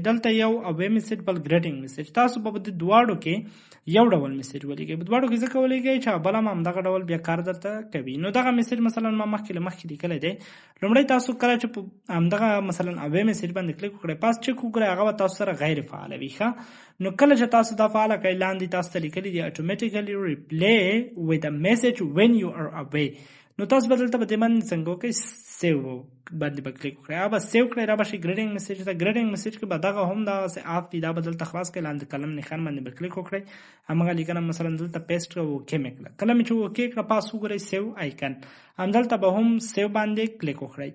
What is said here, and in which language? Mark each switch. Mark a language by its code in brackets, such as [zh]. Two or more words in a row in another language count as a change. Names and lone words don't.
[ps] دلته یو [en] away message [ps] بل [en] greeting message. [ps] تاسو به د دواړو کې یو ډول میسیج ولیږئ. په دواړو کې ځکه ولیږئ چې بل هم همدغه ډول بیا کار درته کوي. نو دغه میسیج مثلا ما مخکې له مخکې لیکلی دی. لومړی تاسو کله چې په همدغه مثلا [en] away message [ps] باندې کلیک وکړئ پاس چک وکړئ هغه به تاسو سره غیر فعاله وي. ښه نو کله چې تاسو دا فعاله کړئ لاندې تاسو ته لیکلي دي [en] automatically reply with a message when you are away. [ps] نو تاسو به دلته په دې باندې څنګه وکړئ سیو باندې به کلیک وکړئ. هغه به سیو کړئ را به شي [en] greeting message [ps] ته. [en] greeting message [ps] کې به دغه هم دغسې آف وي. دا به دلته خلاص کړئ لاندې قلم نښان باندې به کلیک وکړئ. همغه لیکنه مثلا دلته پیسټ کړه اوکې مې کړه. کله مې چې اوکې کړه پاس وګورئ [en] save icon [ps] همدلته به هم سیو باندې کلیک وکړئ.